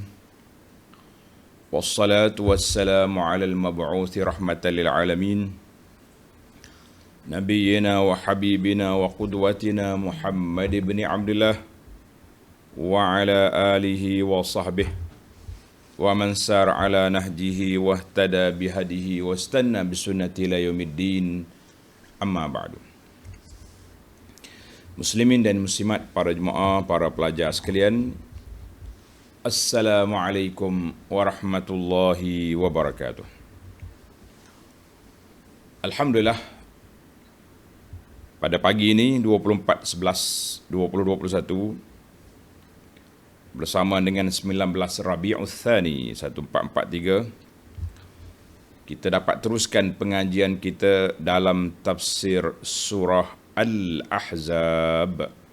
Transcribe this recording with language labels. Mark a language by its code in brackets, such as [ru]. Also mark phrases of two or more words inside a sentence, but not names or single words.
[ar] والصلاة والسلام على المبعوث رحمة للعالمين. نبينا وحبيبنا وقدوتنا محمد بن عبد الله وعلى آله وصحبه ومن سار على نهجه واهتدى بهديه واستن بسنته إلى يوم الدين. أما بعد. [ms] Muslimin dan muslimat, para jemaah, para pelajar sekalian, [ar] السلام عليكم ورحمة الله وبركاته. [ms] Alhamdulillah, pada pagi ini 24/11/2021 bersama dengan 19 Rabiul Tsani 1443, kita dapat teruskan pengajian kita dalam tafsir surah Al-Ahzab.